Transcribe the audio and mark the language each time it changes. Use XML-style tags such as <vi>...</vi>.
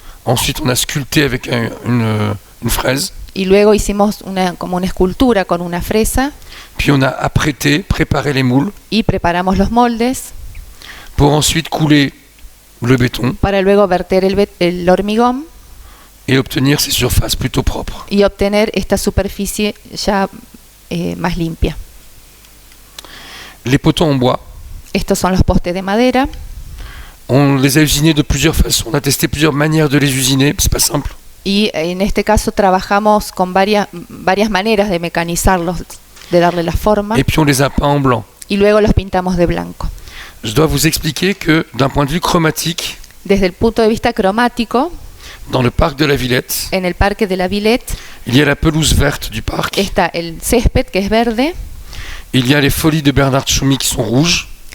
<fr>Ensuite, on a sculpté avec une fraise.</fr> <es>y luego hicimos como una escultura con una fresa</es> <fr>Puis on a apprêté, préparé les moules</fr> <es>y preparamos los moldes</es> <fr>pour ensuite couler le béton</fr> <es>para luego verter el hormigón</es> <fr>et obtenir ces surfaces plutôt propres.</fr> <es>y obtener esta superficie ya más limpia.</es> <fr>Les poteaux en bois,</fr> <es>Estos son los postes de madera.</es> <fr>on les a usinés de plusieurs façons. On a testé plusieurs manières de les usiner, c'est pas simple.</fr> <es>Y en este caso trabajamos con varias maneras de mecanizarlos, de darle la forma,</es> <fr>Et puis on les a peints en blanc.</fr> <es>y luego los pintamos de blanco.</es> <fr>Je dois vous expliquer que d'un point de vue chromatique,</fr> <es>Desde el punto de vista cromático,</es> <fr>dans le parc de la Villette,</fr> <es>en el Parque de la Villette</es> <fr>il y a la pelouse verte du parc,</fr> <es>está el césped, que es verde,</es> <fr>il y a les folies de Bernard Tchoumi qui sont rouges,</fr>